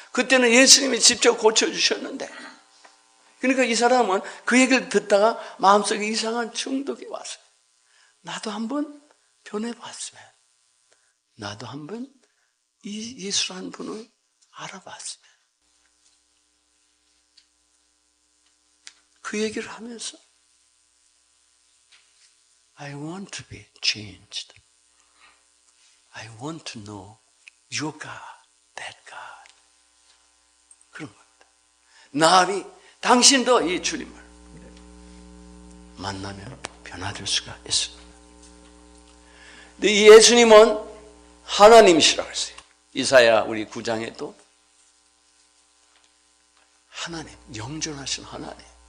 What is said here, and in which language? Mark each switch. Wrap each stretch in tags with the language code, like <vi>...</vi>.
<ko>그때는 예수님이 직접 고쳐주셨는데, 그러니까 이 사람은 그 얘기를 듣다가 마음속에 이상한 충동이 왔어요. 나도 한번 변해봤으면, 나도 한번 이 예수라는 분을 알아봤으면. 그 얘기를 하면서</ko> <en>I want to be changed. I want to know your God, that God.</en> <ko>그런 겁니다. 나비, 당신도 이 주님을 만나면 변화될 수가 있습니다. 근데 이 예수님은 하나님이시라고 했어요. 이사야 우리 9장에도 하나님, 영존하신 하나님.</ko>